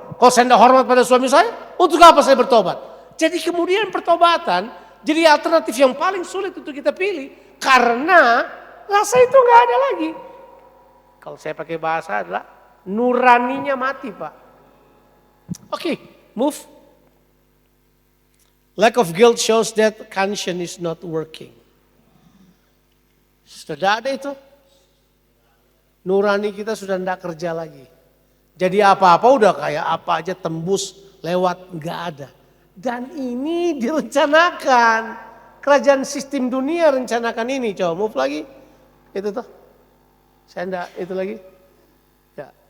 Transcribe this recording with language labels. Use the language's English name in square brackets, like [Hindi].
[Indonesian] Kalau saya nggak hormat pada suami saya, untuk apa saya bertobat? Jadi kemudian pertobatan jadi alternatif yang paling sulit untuk kita pilih karena rasa itu nggak ada lagi. Kalau saya pakai bahasa adalah nuraninya mati, Pak. Oke, move. [English] Lack of guilt shows that conscience is not working. [Indonesian] Sudah ada itu. Nurani kita sudah tidak kerja lagi. Jadi apa-apa udah kayak apa aja tembus lewat, nggak ada. Dan ini direncanakan. Kerajaan sistem dunia rencanakan ini. Coba move lagi. Itu tuh. Saya enggak, itu lagi. Ya.